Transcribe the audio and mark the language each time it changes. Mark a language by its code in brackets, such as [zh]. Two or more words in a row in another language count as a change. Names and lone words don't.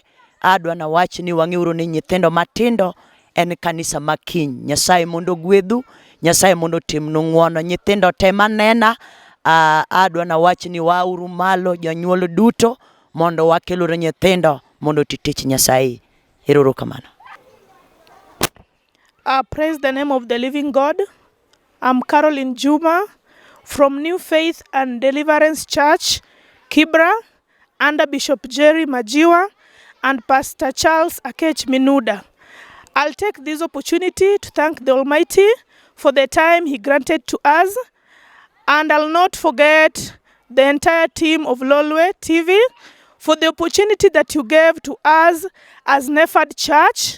[luo] Adwa na wach ni wang'euru ni nyithindo matindo en kanisa makiny. Nyasaye mondo gwedhu, Nyasaye mondo timnu ng'wono. Nyithindo te manena, adwa na wach ni wauru malo jonyuol duto mondo wakeluru nyithindo mondo titich Nyasaye. Erokamano. [en] Praise the name of the living God. I'm Caroline Juma from New Faith and Deliverance Church, Kibra, under Bishop Jerry Majiwa and Pastor Charles Akech Minuda. I'll take this opportunity to thank the Almighty for the time He granted to us, and I'll not forget the entire team of Lolwe TV for the opportunity that you gave to us as Nefad Church.